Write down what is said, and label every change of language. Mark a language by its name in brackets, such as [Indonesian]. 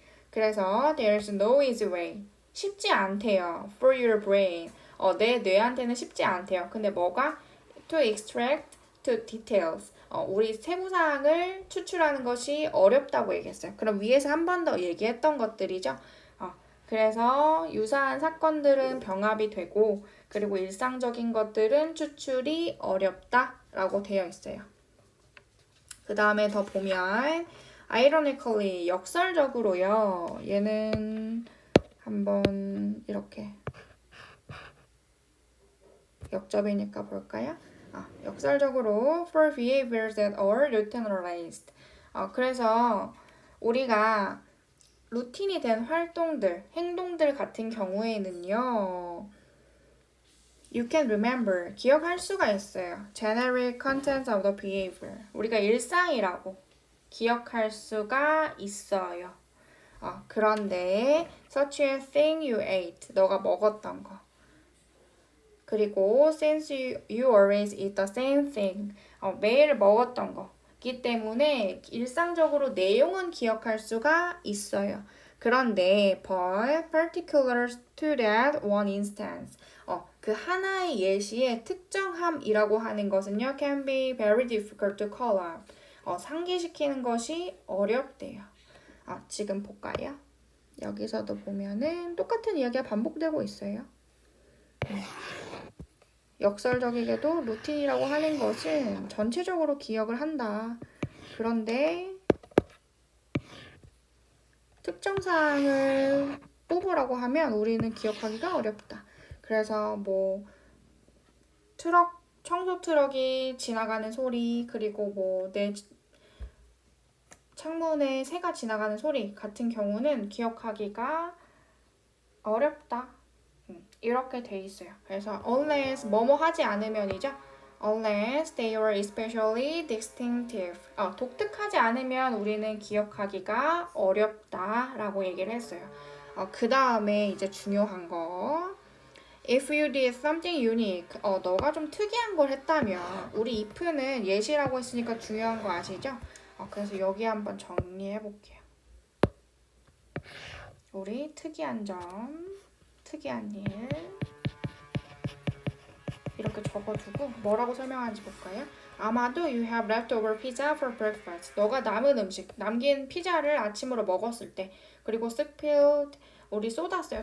[English] 그래서 there's no easy way. [Korean] 쉽지 않대요. [English] For your brain. [Korean] 내 뇌한테는 쉽지 않대요. 근데 뭐가? [English] To extract to details. [Korean] 우리 세부사항을 추출하는 것이 어렵다고 얘기했어요. 그럼 위에서 한 번 더 얘기했던 것들이죠. 그래서 유사한 사건들은 병합이 되고 그리고 일상적인 것들은 추출이 어렵다라고 되어 있어요. 그 다음에 더 보면 ironically, 역설적으로요. 얘는 한번 이렇게 역접이니까 볼까요? 역설적으로 [English] for behaviors that are routinized. [Korean] 그래서 우리가 루틴이 된 활동들, 행동들 같은 경우에는요. [English] You can remember, [Korean] 기억할 수가 있어요. [English] Generic contents of the behavior. [Korean] 우리가 일상이라고 기억할 수가 있어요. [English] 그런데 such a thing you ate, [Korean] 너가 먹었던 거. [English] 그리고 since you always eat the same thing, [Korean] 매일 먹었던 거. 기 때문에 일상적으로 내용은 기억할 수가 있어요. [English] 그런데 but particular to that one instance, [Korean] 그 하나의 예시의 특정함이라고 하는 것은요 [English] can be very difficult to call out. [Korean] 상기시키는 것이 어렵대요. 지금 볼까요? 여기서도 보면은 똑같은 이야기가 반복되고 있어요. 역설적이게도 루틴이라고 하는 것은 전체적으로 기억을 한다. 그런데 특정 사항을 뽑으라고 하면 우리는 기억하기가 어렵다. 그래서 뭐 청소 트럭이 지나가는 소리, 그리고 뭐 내 창문에 새가 지나가는 소리 같은 경우는 기억하기가 어렵다. 이렇게 돼 있어요. 그래서 unless 뭐뭐 하지 않으면이죠. [English] unless they are especially distinctive. [Korean] 독특하지 않으면 우리는 기억하기가 어렵다라고 얘기를 했어요. 그 다음에 이제 중요한 거. [English] If you did something unique, [Korean] 너가 좀 특이한 걸 했다면, 우리 if는 예시라고 했으니까 중요한 거 아시죠? 그래서 여기 한번 정리해 볼게요. 우리 특이한 점, 특이한 일 이렇게 적어두고 뭐라고 설명하는지 볼까요? 아마도 [English] you have leftover pizza for breakfast. [Korean] 너가 남은 음식, 남긴 피자를 아침으로 먹었을 때 그리고 spilled, 우리 쏟았어요.